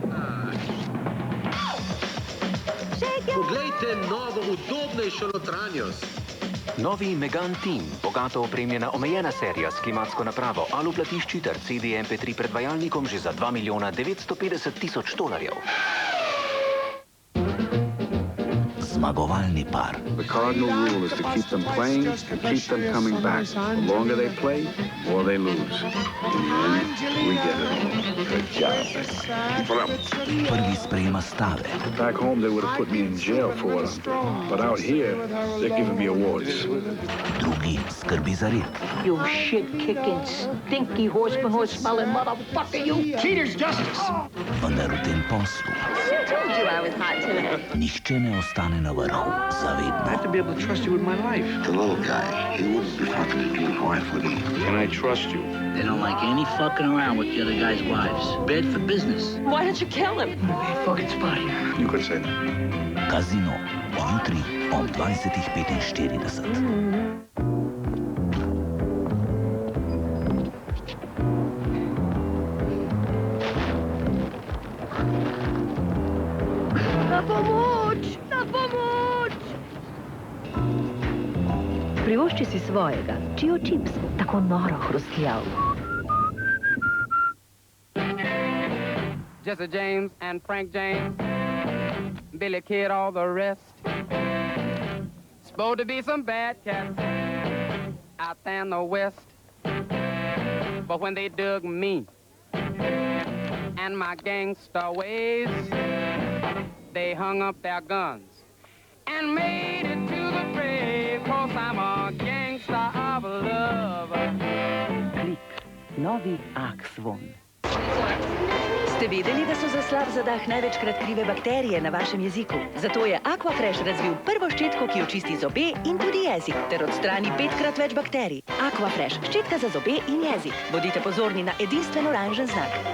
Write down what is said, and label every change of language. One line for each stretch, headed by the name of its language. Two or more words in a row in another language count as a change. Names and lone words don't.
Slovenian: Poglejte novo, udobnejšo notranjost. Novi Megane Team, bogato opremljena omejena serija s klimatsko napravo, alu platišči ter CD MP3 predvajalnikom že za $2.950.000. Zmagovalni par.
English: The cardinal rule is to keep them playing and keep them coming back. The longer they play, the more they lose. In the end, we get it all. Good job.
Slovenian: Prvi sprejema stave.
English: Back home, they would have put me in jail for what I'm doing. But out here, they're giving me awards.
Slovenian: Drugi skrbi za red.
English: You shit-kicking, stinky horse-smelling motherfucker, you! Cheater's justice!
Slovenian: Vendar v tem poslu nihče ne ostane na vrhu zavedno.
English: I have to be able to trust you with my life. The little guy, he wouldn't be fucking with your wife, would he? Can I trust you? They don't like any fucking around with the other guy's wives. Bad for business. Why don't you kill him? Bad fucking spot here. You could say that.
Slovenian: Kazino, jutri ob 20:45. Na pomoč! Na pomoč! Privošči si svojega, Chio Chips, tako noro hrustljav.
English: Jesse James and Frank James, Billy Kid, all the rest. Supposed to be some bad cats out there in the West. But when they dug me and my gangster ways, they hung up their guns and made it to the grave, 'cause I'm a gangster of love.
Slovenian: Klik, novi Axvon. Ste vedeli, da so za slab zadah največkrat krive bakterije na vašem jeziku? Zato je Aquafresh razvil prvo ščetko, ki očisti zobe in tudi jezik, ter odstrani 5-krat več bakterij. Aquafresh, ščetka za zobe in jezik. Bodite pozorni na edinstven oranžen znak.